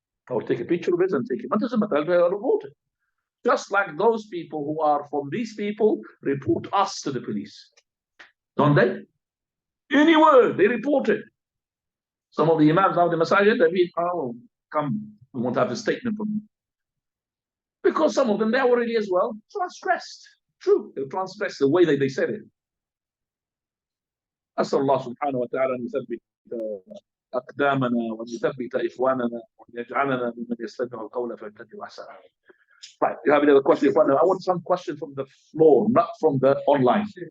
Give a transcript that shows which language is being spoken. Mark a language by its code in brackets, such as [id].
[en] I would take a picture of it and take it. But doesn't matter, I would report it. Just like those people who are from these people report us to the police. Don't they? Any word, they report it. Some of the imams now in the masajid, they mean, oh, come, we want to have a statement from you. Because some of them, they're already as well transgressed. True, they transgressed the way that they said it. [ar] أسأل الله سبحانه وتعالى أن يثبت أقدامنا وأن يثبت إخواننا وأن يجعلنا ممن يستمع القول فيتبع أحسنه. [en] Right, you have another question? I want some question from the floor, not from the online.